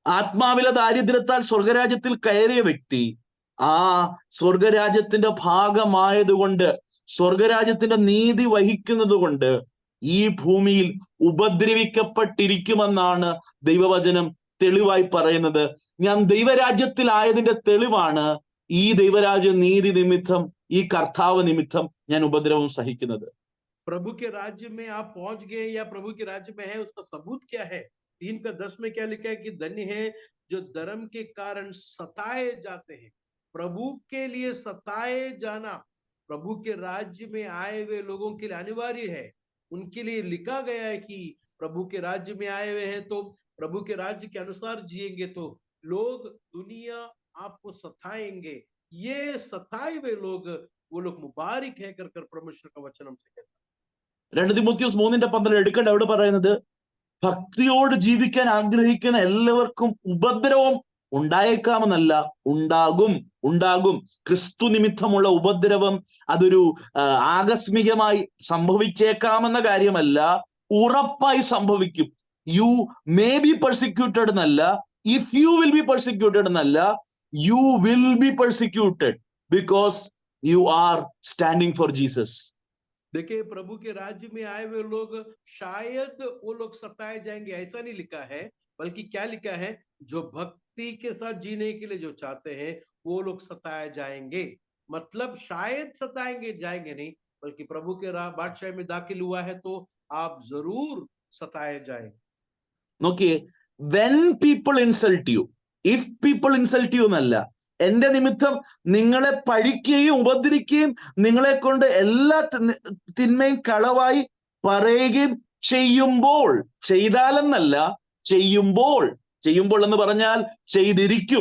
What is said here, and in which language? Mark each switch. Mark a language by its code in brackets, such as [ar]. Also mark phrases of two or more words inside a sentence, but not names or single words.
[ml] ആത്മാവിലെ ദാരിദ്ര്യത്താൽ സ്വർഗരാജ്യത്തിൽ കയറിയ വ്യക്തി ആ സ്വർഗരാജ്യത്തിന്റെ ഭാഗമായതുകൊണ്ട്, സ്വർഗരാജ്യത്തിന്റെ നീതി വഹിക്കുന്നത് കൊണ്ട് ഈ ഭൂമിയിൽ ഉപദ്രവിക്കപ്പെട്ടിരിക്കുമെന്നാണ് ദൈവവചനം തെളിവായി പറയുന്നത്. ഞാൻ ദൈവരാജ്യത്തിലായതിന്റെ തെളിവാണ് ഈ ദൈവരാജ്യ നീതി നിമിത്തം, ഈ കർത്താവ് നിമിത്തം ഞാൻ ഉപദ്രവം സഹിക്കുന്നത്. [hi] प्रभु के राज्य में आप पहुंच गए या प्रभु के राज्य में है, उसका सबूत क्या है? 3:10 में क्या लिखा है कि धन्य है जो धर्म के कारण सताए जाते हैं। प्रभु के लिए सताए जाना प्रभु के राज्य में आए हुए लोगों के लिए अनिवार्य है। उनके लिए लिखा गया है कि प्रभु के राज्य में आए हुए हैं तो प्रभु के राज्य के अनुसार जिएंगे तो लोग, दुनिया आपको सताएंगे। ये सताए हुए लोग, वो लोग मुबारक है कर कर परमेश्वर का वचन हमसे कहता है। [ml] 2 തിമോത്തിയോസ് 3:12 എടുക്കേണ്ട അവിടെ പറയുന്നത്, ഭക്തിയോട് ജീവിക്കാൻ ആഗ്രഹിക്കുന്ന എല്ലാവർക്കും ഉപദ്രവം ഉണ്ടായേക്കാമെന്നല്ല, ഉണ്ടാകും. ക്രിസ്തു നിമിത്തമുള്ള ഉപദ്രവം അതൊരു ആകസ്മികമായി സംഭവിച്ചേക്കാമെന്ന കാര്യമല്ല, ഉറപ്പായി സംഭവിക്കും. [en] You may be persecuted എന്നല്ല, If you will be persecuted എന്നല്ല, you will be persecuted because you are standing for Jesus. [hi] देखिए, प्रभु के राज्य में आए हुए लोग शायद वो लोग सताए जाएंगे, ऐसा नहीं लिखा है, बल्कि क्या लिखा है, जो भक्ति के साथ जीने के लिए जो चाहते हैं वो लोग सताए जाएंगे। मतलब शायद सताएंगे जाएंगे नहीं, बल्कि प्रभु के बादशाह में दाखिल हुआ है तो आप जरूर सताए जाएंगे। [ml] നോക്കിയേ, [en] when people insult you, if people insult you [ml] എന്നല്ല, എന്റെ നിമിത്തം നിങ്ങളെ പഴിക്കുകയും ഉപദ്രവിക്കുകയും നിങ്ങളെ കൊണ്ട് എല്ലാ തിന്മയും കളവായി പറയുകയും ചെയ്യുമ്പോൾ, ചെയ്താലെന്നല്ല, ചെയ്യുമ്പോൾ എന്ന് പറഞ്ഞാൽ ചെയ്തിരിക്കും.